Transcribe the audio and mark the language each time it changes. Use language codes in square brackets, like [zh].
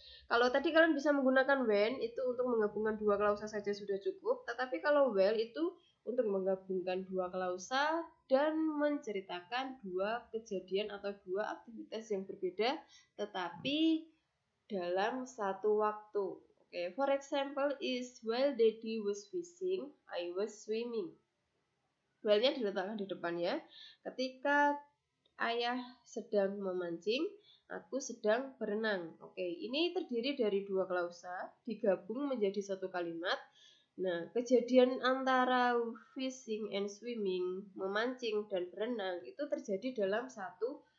[id] Kalau tadi kalian bisa menggunakan when itu untuk menggabungkan dua klausa saja sudah cukup, tetapi kalau while itu untuk menggabungkan dua klausa dan menceritakan dua kejadian atau dua aktivitas yang berbeda tetapi dalam satu waktu. [en] Oke, for example is while Daddy was fishing, I was swimming. [id] While-nya diletakkan di depan ya. Ketika ayah sedang memancing, aku sedang berenang. Oke, ini terdiri dari dua klausa digabung menjadi satu kalimat. Nah, kejadian antara fishing and swimming, memancing dan berenang itu terjadi dalam satu